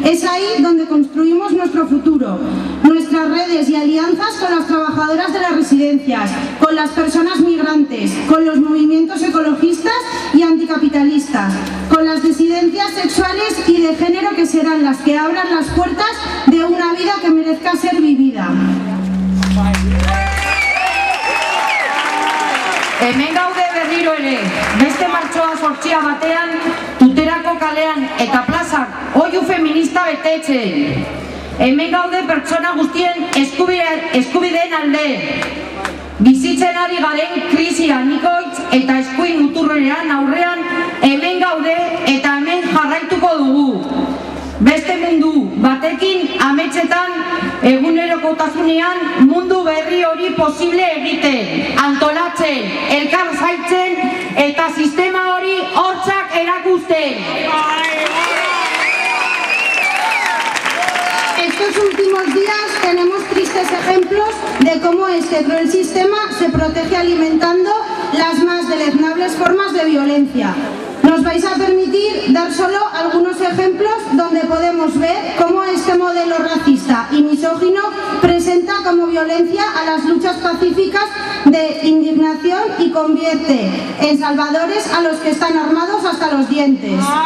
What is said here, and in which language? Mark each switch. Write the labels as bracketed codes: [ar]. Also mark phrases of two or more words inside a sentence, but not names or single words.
[es] Es ahí donde construimos nuestro futuro, nuestras redes y alianzas con las trabajadoras de las residencias, con las personas migrantes, con los movimientos ecologistas y anticapitalistas, con las disidencias sexuales y de género, que serán las que abran las puertas de una vida que merezca ser vivida. [eu] Hemen gaude berriro ere, beste martxoa 8 batean, Tuterako kalean eta plazan oihu feminista betetzen. Hemen gaude pertsona guztien eskubideen alde. Bizitzen ari garen krisi anikoitz eta eskuin muturrean aurrean hemen gaude eta hemen jarraituko dugu. Beste mundu batekin ametsetan egunerokotasunean mundu berri hori posible egiten, antolatzen, elkar zaitzen eta sistema hori hortzak erakusten. [es] Estos últimos días tenemos tristes ejemplos de cómo este cruel sistema se protege alimentando las más deleznables formas de violencia. Nos vais a permitir dar solo algunos ejemplos donde podemos ver cómo este modelo racista y misógino presenta como violencia a las luchas pacíficas de indignación y convierte en salvadores a los que están armados hasta los dientes.